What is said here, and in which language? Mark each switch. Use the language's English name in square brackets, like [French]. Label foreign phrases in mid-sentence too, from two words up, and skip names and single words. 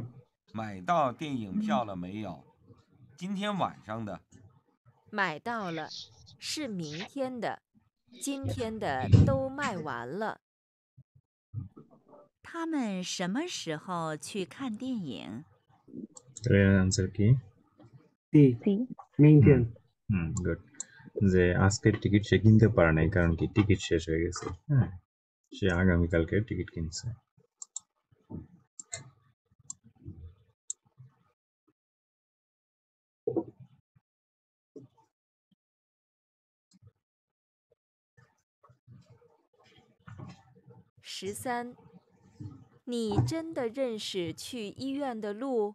[Chinese] 买到电影票了没有？今天晚上的。买到了，是明天的，今天的都卖完了。他们什么时候去看电影？ [Bangla] তাহলে আনসার কি? C. C. Maintain. গুড। যে আজকের টিকিট সে কিনতে পারে নাই, কারণ কি টিকিট শেষ হয়ে গেছে। হ্যাঁ, সে আগামীকালকে টিকিট কিনছে। [Chinese] 13，你真的认识去医院的路？